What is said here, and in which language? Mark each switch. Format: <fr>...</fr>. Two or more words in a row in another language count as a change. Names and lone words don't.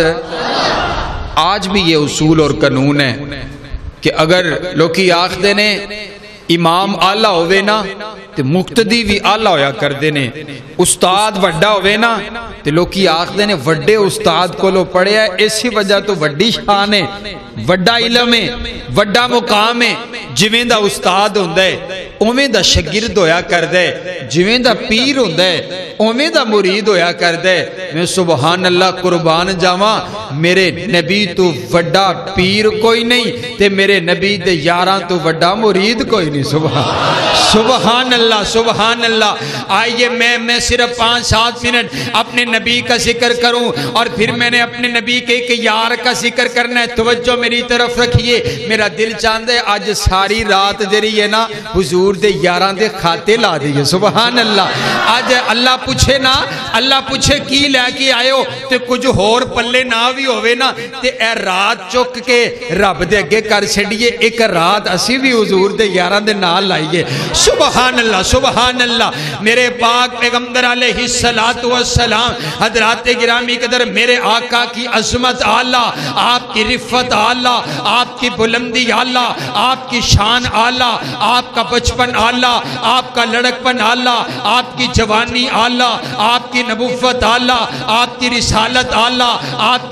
<ur>آج بھی یہ اصول اور قانون ہے کہ اگر</ur> <pa>لوکی آخدے نے امام اعلیٰ ہوئے نا تے مقتدی بھی اعلیٰ ہویا کر دینے، استاد وڈا ہوئے نا تے لوکی آخدے نے وڈے استاد کو لو پڑھے ہے، اسی وجہ تو وڈی شان ہے، وڈا علم ہے، وڈا مقام ہے۔ جویں دا استاد ہوندہ ہے اویں دا شگرد ہویا کر دے، جویں دا پیر ہوندہ ہے اویں دا مرید ہویا کر دے۔ میں</pa> <ar>سبحان اللہ</ar> <pa>قربان جاواں، میرے نبی تو وڈا پیر کوئی نہیں تے میرے نبی دے یاراں تو وڈا مرید کوئی نہیں۔</pa> <ar>سبحان اللہ سبحان اللہ۔</ar> <ur>آئیے میں صرف 5-7 منٹ اپنے نبی کا ذکر کروں اور پھر میں نے اپنے نبی کے ایک یار کا ذکر کرنا ہے۔ توجہ میری طرف رکھیے، میرا دل چاہتا ہے آج ساری رات</ur> <pa>جری ہے نا حضور دے یاراں دے کھاتے لا دیئے۔</pa> <ar>سبحان اللہ۔</ar> <pa>آج اللہ پوچھے نا، اللہ پوچھے کی لے کے آئے ہو تے کچھ ہور پلے نہ بھی ہوئے نا تے اے رات چک کے رب دے اگے کر چھڑیے، ایک رات اسی بھی حضور دے یاراں دے نال لائیے۔</pa> <ar>سبحان اللہ اللہ سبحان اللہ۔</ar> <ur>میرے پاک پیغمبر</ur> <ar>علیہ السلام</ar> <ur>حضرات گرامی قدر میرے آقا کی عظمت اعلیٰ، آپ کی رفت اعلیٰ، آپ کی بلندی اعلیٰ، آپ کی شان اعلیٰ، آپ کا بچپن اعلیٰ، آپ کا لڑکپن اعلیٰ، آپ کی جوانی اعلیٰ، آپ کی نبوت اعلیٰ، آپ کی رسالت اعلیٰ، آپ</ur>